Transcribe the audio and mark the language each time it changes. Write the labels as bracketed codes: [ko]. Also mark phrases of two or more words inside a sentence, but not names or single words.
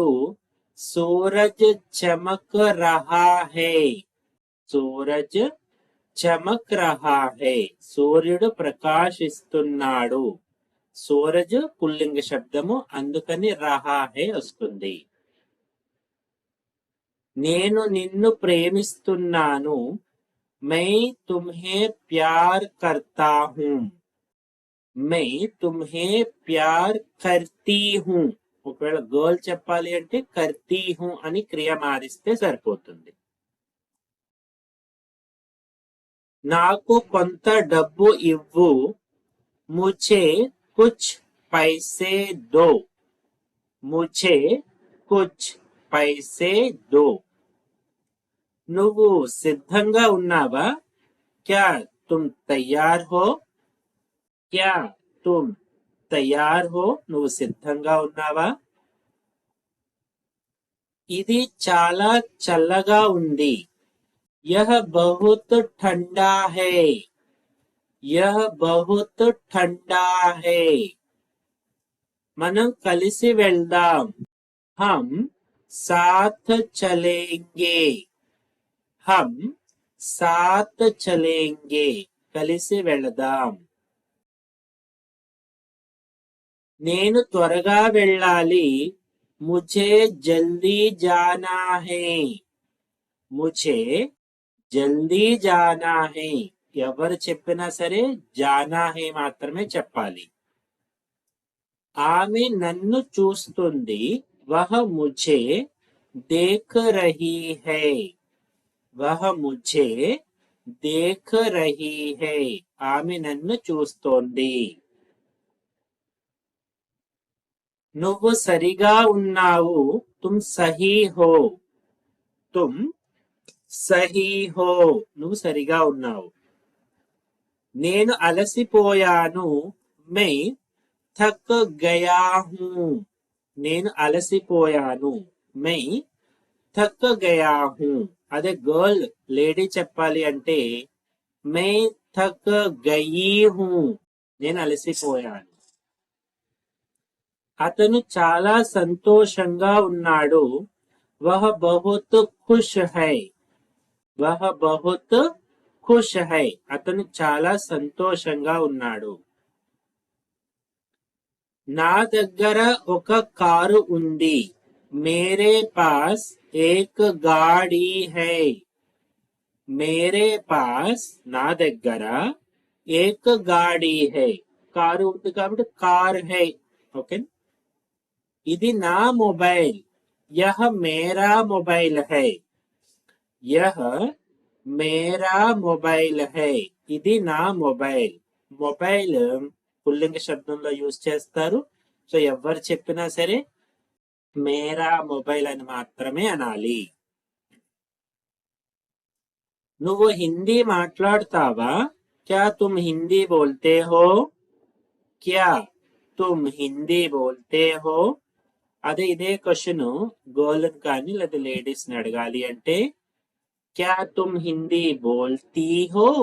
[hi] सूरज चमक रहा है. सूरज चमक रहा है. [te] సూర్యుడు ప్రకాశిస్తున్నాడు. సూరజ్ పుల్లింగ శబ్దము, అందుకని [hi] रहा है [te] వస్తుంది. నేను నిన్ను ప్రేమిస్తున్నాను. [hi] मैं तुम्हें प्यार करता हूँ. मैं तुम्हें प्यार करती हूँ. [te] ఒకవేళ గర్ల్ చెప్పాలి అంటే [hi] करती हूँ [te] అని క్రియ మారిస్తే సరిపోతుంది. నాకు కొంత డబ్బు ఇవ్వు. [hi] मुझे कुछ पैसे दो. मुझे कुछ पैसे दो. [te] నువ్వు సిద్ధంగా ఉన్నావా? [hi] क्या तुम तैयार हो? क्या तुम तैयार हो? [te] నువ్వు సిద్ధంగా ఉన్నావా? ఇది చాలా చల్లగా ఉంది. [hi] यह बहुत ठंडा है. यह बहुत ठंडा है. [te] మనం కలిసి వెళ్దాం. [hi] हम साथ चलेंगे. हम साथ चलेंगे. [te] కలిసి వెళ్దాం. నేను త్వరగా వెళ్ళాలి. [hi] मुझे जल्दी जाना है. मुझे जल्दी जाना है. [te] ఎవరు చెప్పినా సరే [hi] जाना है [te] మాత్రమే చెప్పాలి. ఆమె నన్ను చూస్తుంది. [hi] वह मुझे देख रही है वह मुझे देख रही है [te] ఆమె నన్ను చూస్తోంది నువ్వు సరిగా ఉన్నావు [hi] तुम सही हो तुम सही हो [te] నువ్వు సరిగా ఉన్నావు నేను అలసిపోయాను [hi] मैं थक गया हूँ [te] నేను అలసిపోయాను [hi] मैं थक गया हूँ [te] అదే గర్ల్ లేడీ చెప్పాలి అంటే [hi] मैं थक गई हूँ [te] నేను అలసిపోయాను అతను చాలా సంతోషంగా ఉన్నాడు [hi] वह बहुत खुश है वह बहुत खुश है [te] అతను చాలా సంతోషంగా ఉన్నాడు నా దగ్గర ఒక కారు ఉంది [hi] मेरे पास एक गाड़ी है मेरे पास [te] నా దగ్గర [hi] एक गाड़ी है [te] కారు ఉంది కాబట్టి [hi] कार है [te] ఓకే ఇది నా మొబైల్ [hi] यह मेरा मोबाइल है यह मेरा मोबाइल है [te] ఇది నా మొబైల్ మొబైల్ పుల్లింగ శబ్దంలో యూజ్ చేస్తారు సో ఎవరు చెప్పినా సరే [hi] मेरा मोबाइल [te] అని మాత్రమే అనాలి నువ్వు హిందీ మాట్లాడతావా [hi] क्या तुम हिंदी बोलते हो क्या तुम हिंदी बोलते हो [te] అదే ఇదే క్వశ్చన్ గర్ల్ కానీ లేదా లేడీస్ ని అడగాలి అంటే [hi] क्या तुम हिंदी बोलती हो